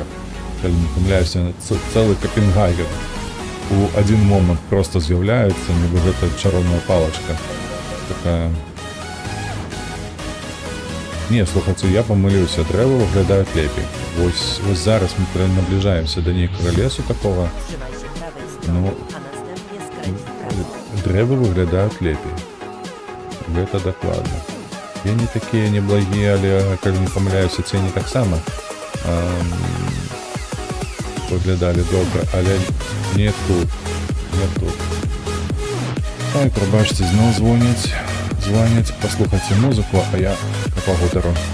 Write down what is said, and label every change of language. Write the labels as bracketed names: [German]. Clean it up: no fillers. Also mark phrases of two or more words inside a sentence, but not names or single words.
[Belarusian] Калі не памыляюся, цэлы Копенгаген у адзін момант проста з'яўляецца, нібы гэта чароўная палачка. Такая... Не, слухайце, я памыліўся, дрэвы выглядаюць лепей. Вось зараз мы набліжаемся да нейкага лесу такого. [Polish] Trzymaj się prawej strony, [Belarusian] Ну, [Polish] a następnie skręć w prawo. [Belarusian] дрэвы выглядаюць лепей. Гэта дакладна. Цені такія неблагія, але калі не памыляюся, цені таксама выглядалі добра, але не тут. Ой, прабачце, зноў звоняць, паслухайце музыку, а я па гутару.